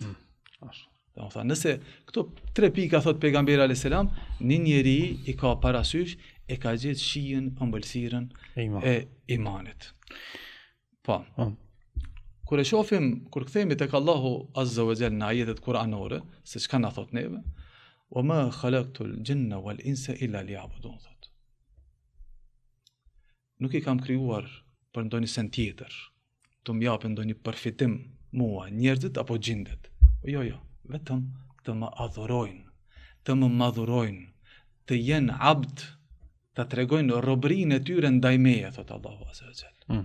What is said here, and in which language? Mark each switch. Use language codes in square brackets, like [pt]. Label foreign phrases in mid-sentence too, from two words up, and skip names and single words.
[sq] Domethënë, nëse këto tre pika thot pejgamberi [ar] عليه السلام, [sq] një njeri i ka parasysh e ka gjetë shijen, ëmbëlsirën e imanit. Po. Kur e shohim, kur kthehemi tek Allahu [ar] عز وجل [sq] në ajetet kuranore, se çka na thot neve, [ar] وما خلقت الجن والإنس إلا ليعبدون, [sq] thot. Nuk i kam krijuar për ndonjë sen tjetër, të më japin ndonjë përfitim mua, njerëzit apo gjindet. Jo, vetëm të më adhurojnë, të më madhurojnë, të jenë abd, të tregojnë robërinë e tyre ndaj meje, thot Allahu [ar] عز وجل.